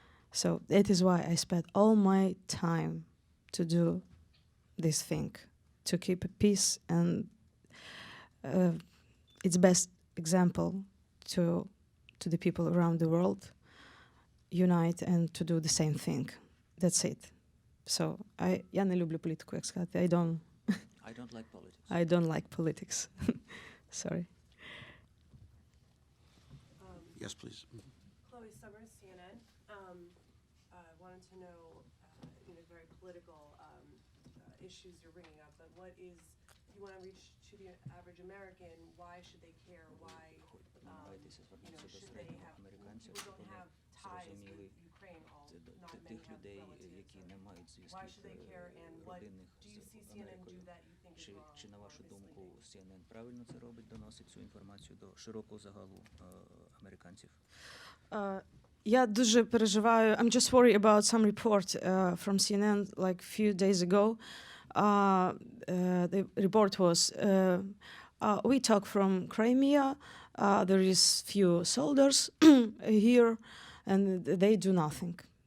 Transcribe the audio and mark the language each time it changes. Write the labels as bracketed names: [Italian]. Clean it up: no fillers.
[English] So that is why I spent all my time to do this thing, to keep peace, and it's best example to the people around the world, unite and to do the same thing. That's it. [Ukrainian] So я не люблю політику, як сказати. [English] I don't like politics. I don't like politics. Sorry. Yes, please. Chloe Summers, CNN. Wanted to know, very political issues you're bringing up, but you want to reach to the average American, why should they care? Why, should they have, people don't have ties with Ukraine, not many have relatives. Why should they care, and what, do you see CNN do that you think is wrong? [Ukrainian] Чи на вашу думку CNN правильно це робить, доносить цю інформацію до широкого загалу американців? Я дуже переживаю. [English] I'm just worried about some report from CNN like a few days ago. The report was, we talk from Crimea. There is few soldiers here, and they do nothing.